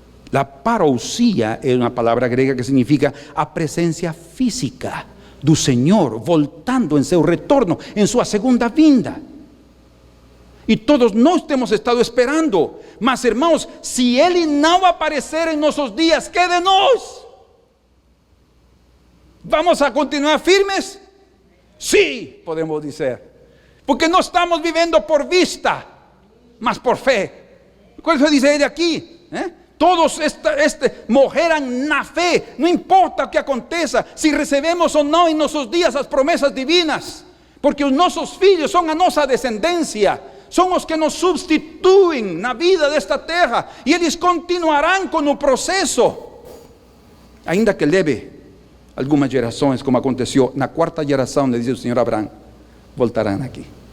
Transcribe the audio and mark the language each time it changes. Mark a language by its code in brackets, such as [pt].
[pt] La parousia é uma palavra grega que significa a presença física do Senhor voltando em seu retorno, em sua segunda vinda. E todos nós temos estado esperando. Mas, irmãos, se ele não aparecer em nossos dias, que de nós? [es] ¿Vamos a continuar firmes? [pt] Sim, podemos dizer. Porque não estamos vivendo por vista, mas por fé. Qual diz ele aqui? Todos morreram na fé. Não importa o que aconteça, se recebemos ou não em nossos dias as promessas divinas, porque os nossos filhos são a nossa descendência, são os que nos substituem na vida desta terra, e eles continuarão com o processo, ainda que leve algumas gerações, como aconteceu na quarta geração, diz o Senhor Abraão, voltarão aqui.